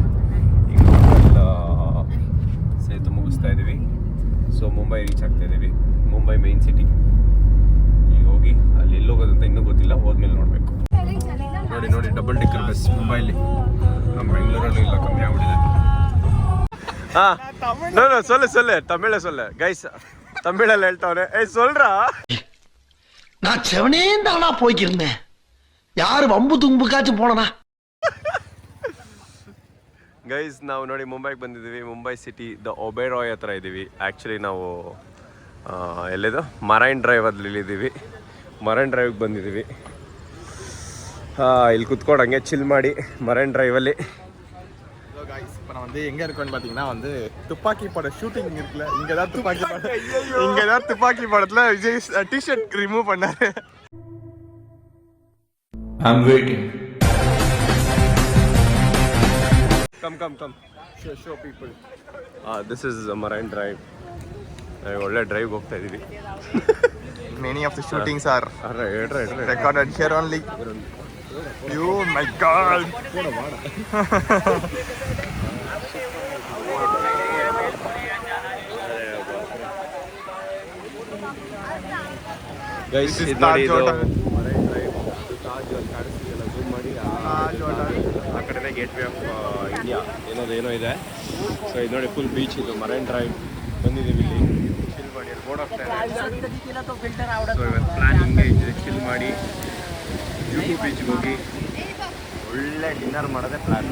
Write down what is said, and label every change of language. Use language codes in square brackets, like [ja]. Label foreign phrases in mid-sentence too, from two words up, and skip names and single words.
[kn] ಈಗ ಎಲ್ಲ ಸೇತು ಮುಗಿಸ್ತಾ ಇದ್ದೀವಿ. ಸೊ ಮುಂಬೈ ರೀಚ್ ಆಗ್ತಾ ಇದ್ದೀವಿ, ಮುಂಬೈ [en] main city. [kn] ಈಗ ಹೋಗಿ ಅಲ್ಲಿ ಎಲ್ಲಿ ಹೋಗೋದಂತ ಇನ್ನೂ ಗೊತ್ತಿಲ್ಲ, ಹೋದ್ಮೇಲೆ ನೋಡಬೇಕು. ನೋಡಿ ನೋಡಿ [en] double ticker bus [kn] ಮುಂಬೈಲಿ, ನಮ್ಮ ಬೆಂಗಳೂರಲ್ಲೂ ಇಲ್ಲ, ಕಮ್ಮಿ ಆಗ್ಬಿಟ್ಟಿದೆ. [ta] சொல்லு தமிழ சொல்லு கைஸ், [kn] ತಮಿಳಲ್ಲಿ ಹೇಳ್ತಾವ್ರೆ. [ta] ಏಯ್ சொல்றா, நான் செவனேந்தானா போய்க்கிருந்தேன், யாரு வம்பு தும்புக்காச்சும் போனனா. [kn] ಗೈಸ್ ನಾವು ನೋಡಿ ಮುಂಬೈಗೆ ಬಂದಿದ್ದೀವಿ. ಮುಂಬೈ ಸಿಟಿ ದ ಒಬೆರಾಯ್ ಹತ್ರ ಇದ್ದೀವಿ. ಆ್ಯಕ್ಚುಲಿ ನಾವು ಎಲ್ಲಿದು ಮರೈನ್ ಡ್ರೈವ್ ಅಲ್ಲಿದ್ದೀವಿ. ಮರೈನ್ ಡ್ರೈವ್ಗೆ ಬಂದಿದ್ದೀವಿ. ಇಲ್ಲಿ ಕುತ್ಕೊಂಡು ಹಂಗೆ ಚಿಲ್ ಮಾಡಿ ಮರೈನ್ ಡ್ರೈವಲ್ಲಿ. [ta] இப்போ நான் வந்து எங்கே இருக்கேன்னு பார்த்தீங்கன்னா வந்து துப்பாக்கி பட ஷூட்டிங் இருக்குல்ல, இங்கே தான் துப்பாக்கி படத்தில் விஜய் [en] T-shirt remove [ta] பண்ணாரு. [en] I'm waiting. come show people. this is Marine Drive. [kn] ಒಳ್ಳೆ ಡ್ರೈವ್ ಹೋಗ್ತಾ ಇದ್ದೀವಿ. [en] Many of the shootings are right. recorded here only. You, my God. [kn] ಗೈಸ್ [en] This is [kn] ಇದು ನೋಡಿ, [en] Taj [kn] ಇದು [en] Hotel. [kn] ಮರೈನ್ ಡ್ರೈವ್. ತಾಜ್ ಅಲ್ಲಿ ಕಾಣಿಸ್ತಿದೆಯಲ್ಲ, ಝೂಮ್ ಮಾಡಿ. ಆ ಕಡೆನೇ ಗೇಟ್ ವೇ ಆಫ್ ಇಂಡಿಯಾ ಏನೋ ಇದೆ. ಸೊ ಇದು ನೋಡಿ [en] full beach, [kn] ಇದು ಮರೈನ್ ಡ್ರೈವ್ ಬಂದಿದ್ದೀವಿ. ಇಲ್ಲಿ ಚಿಲ್ ಮಾಡಿ ಬೋರ್ಡ್ ಹೋಗ್ತಾ ಇದೆ. ಸೊ ಇವತ್ತು ಪ್ಲ್ಯಾನ್ ಹಿಂಗೆ ಇದೆ, ಚಿಲ್ ಮಾಡಿ ಜುಹು ಬೀಚ್ಗೆ ಹೋಗಿ ಒಳ್ಳೆ ಡಿನ್ನರ್ ಮಾಡೋದೇ ಪ್ಲ್ಯಾನ್.